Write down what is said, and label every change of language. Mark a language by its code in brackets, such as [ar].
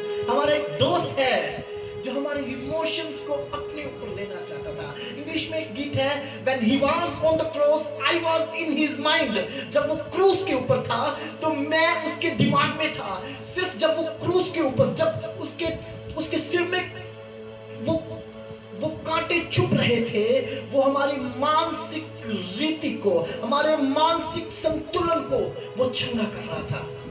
[hi] हमारा एक दोस्त है जो हमारे इमोशंस को अपने ऊपर लेना चाहता था। इंग्लिश में एक गीत है, [en] When he was on the cross, I was in his mind। [hi] जब वो क्रूस के ऊपर था तो मैं उसके दिमाग में था। सिर्फ जब वो क्रूस के ऊपर, जब उसके सिर में वो कांटे चुभ रहे थे, वो हमारी मानसिक रीति को, हमारे मानसिक संतुलन को वो चंगा कर रहा था।